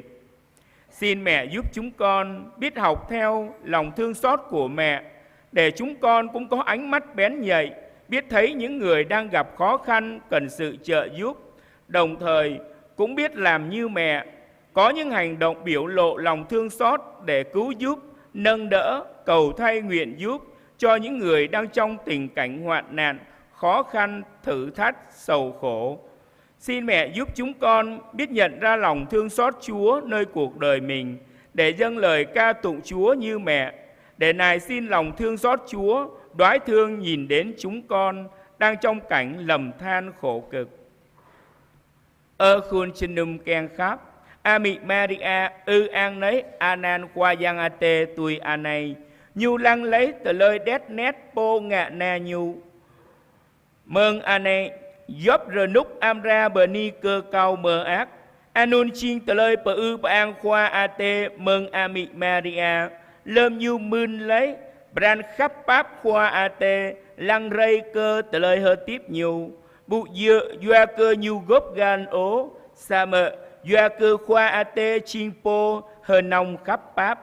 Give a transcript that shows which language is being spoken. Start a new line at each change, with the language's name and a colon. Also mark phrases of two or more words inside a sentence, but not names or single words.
Vietnamese: Xin mẹ giúp chúng con biết học theo lòng thương xót của mẹ, để chúng con cũng có ánh mắt bén nhạy, biết thấy những người đang gặp khó khăn cần sự trợ giúp, đồng thời cũng biết làm như mẹ, có những hành động biểu lộ lòng thương xót để cứu giúp, nâng đỡ, cầu thay nguyện giúp cho những người đang trong tình cảnh hoạn nạn, khó khăn, thử thách, sầu khổ. Xin mẹ giúp chúng con biết nhận ra lòng thương xót Chúa nơi cuộc đời mình, để dâng lời ca tụng Chúa như mẹ. Để này xin lòng thương xót Chúa đoái thương nhìn đến chúng con đang trong cảnh lầm than khổ cực.
Pacoh: Khun chinum keng khắp, Ami Maria an nấy anan qua giang ate tùy anay, nhu lăng lấy từ lời đét nét po ngạ na nhu. Mừng anay, dốc rờ núc amra bờ ni cơ cao mờ ác, anun chiên từ lời bờ an khoa ate mừng Ami Maria, lâm nhu mưn lấy, bran khắp báp khoa ate, lăng rây cơ từ lời hơ tiếp nhu, bụ dựa doa cơ nhu gốc gan ố, sa mờ, doa cơ khoa ate chiên po hờ nông khắp báp.